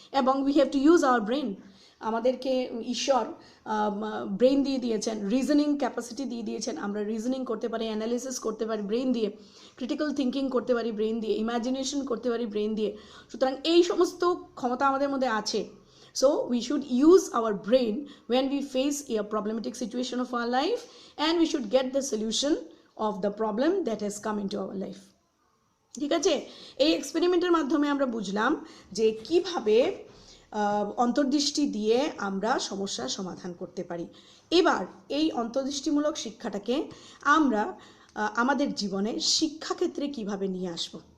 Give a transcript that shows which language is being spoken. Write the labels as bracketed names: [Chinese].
[Bangla] এবং [English] We have to use our brain. [Bangla] আমাদেরকে ঈশ্বর ব্রেন দিয়ে দিয়েছেন, রিজনিং ক্যাপাসিটি দিয়ে দিয়েছেন, আমরা রিজনিং করতে পারি, অ্যানালিসিস করতে পারি ব্রেন দিয়ে, ক্রিটিক্যাল থিঙ্কিং করতে পারি ব্রেন দিয়ে, ইমাজিনেশন করতে পারি ব্রেন দিয়ে। সুতরাং এই সমস্ত ক্ষমতা আমাদের মধ্যে আছে। [English] So we should use our brain when we face a problematic situation of our life, and we should get the solution of the problem that has come into our life. [Bangla] ঠিক আছে, এই এক্সপেরিমেন্টের মাধ্যমে আমরা বুঝলাম যে কিভাবে অন্তর্দৃষ্টি দিয়ে আমরা সমস্যার সমাধান করতে পারি। এবার এই অন্তর্দৃষ্টিমূলক শিক্ষাটাকে আমরা আমাদের জীবনে শিক্ষাক্ষেত্রে কিভাবে নিয়ে আসব।